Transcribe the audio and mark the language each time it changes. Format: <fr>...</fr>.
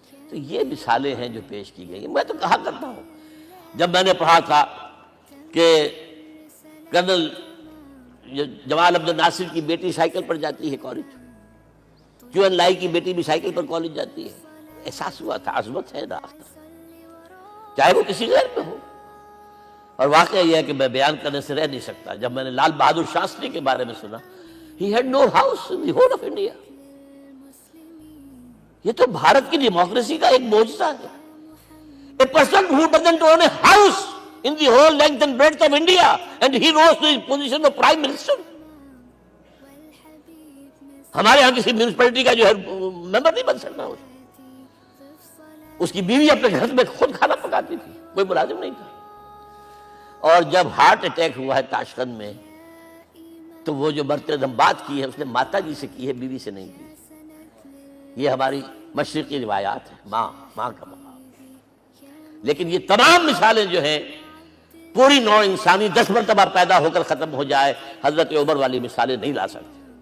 <ur>تو یہ مثالیں ہیں جو پیش کی گئی ہیں. میں تو کہا کرتا ہوں, جب میں نے پڑھا تھا کہ کرنل جمال عبد الناصر کی بیٹی سائیکل پر جاتی ہے کالج, کیون لائی کی بیٹی بھی سائیکل پر کالج جاتی ہے, احساس ہوا تھا عظمت ہے نا, چاہے وہ کسی غیر پہ ہو. اور واقعہ یہ ہے کہ میں بیان کرنے سے رہ نہیں سکتا. جب میں نے لال بہادر شاستری کے بارے میں سنا,</ur> <en>he had no house in the whole of India.</en> <ur>یہ تو بھارت کی ڈیموکریسی کا ایک معجزہ ہے.</ur> <en>A person who doesn't own a house in the whole length and breadth of India, and he rose to his position of Prime Minister.</en> <ur>ہمارے ہاں کسی میونسپلٹی کا جو ہے ممبر نہیں بن سکتا، اس کی بیوی اپنے گھر میں خود کھانا پکاتی تھی، کوئی ملازم نہیں تھا۔ اور جب ہارٹ اٹیک ہوا ہے تاشقند میں، تو وہ جو مرتے دم بات کی ہے اس نے ماتا جی سے کی ہے، بیوی سے نہیں کی۔ یہ ہماری مشرقی روایات ہے، ماں کا مقام۔ لیکن یہ تمام مثالیں جو ہیں، پوری نوع انسانی 10 مرتبہ پیدا ہو کر ختم ہو جائے، حضرت عمر والی مثالیں نہیں لا سکتے۔</ur>